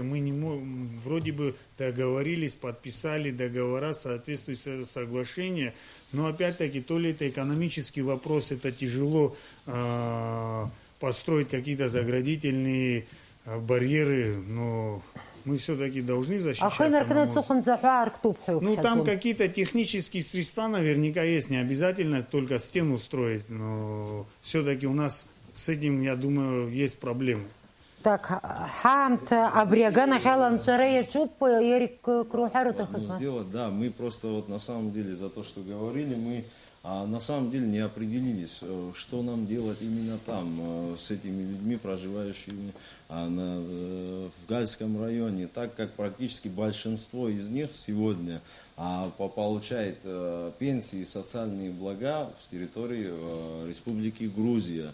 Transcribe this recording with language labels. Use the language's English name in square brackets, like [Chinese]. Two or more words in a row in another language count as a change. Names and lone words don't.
[Russian] Мы не можем, вроде бы договорились, подписали договора, соответствующие соглашения, но опять-таки, то ли это экономический вопрос, это тяжело построить какие-то заградительные барьеры, но... Мы все-таки должны защищаться. Ну, там какие-то технические средства наверняка есть. Не обязательно только стену строить. Но все-таки у нас с этим, я думаю, есть проблемы. Так, хамта абриагана хелан царея чуп Ерик Крухару. Сделать, да, мы просто вот на самом деле за то, что говорили, мы на самом деле не определились, что нам делать именно там, с этими людьми, проживающими в Гальском районе, так как практически большинство из них сегодня получает пенсии и социальные блага с территории Республики Грузия.